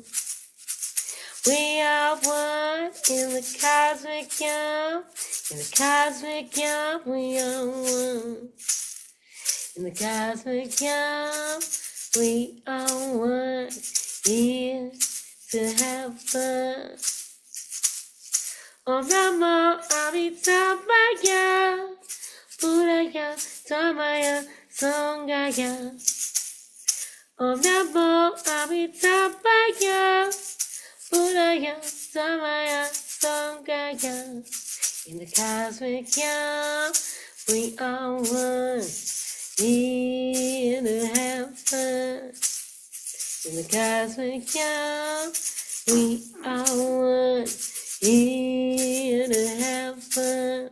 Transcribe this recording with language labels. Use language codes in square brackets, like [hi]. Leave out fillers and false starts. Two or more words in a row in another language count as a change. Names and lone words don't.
[en] We are one in the cosmic yam. In the cosmic yam, we are one. In the cosmic yam, we are one. Here to have fun. [sa] Om Namo Amitabhaya, Buddhaya, Dharmaya, Sanghaya. Om Namo Amitabhaya, Buddhaya, Dharmaya, Sanghaya. [en] In the cosmic yam, we are one, here to have fun. In the cosmic yam, we are one, here to have fun.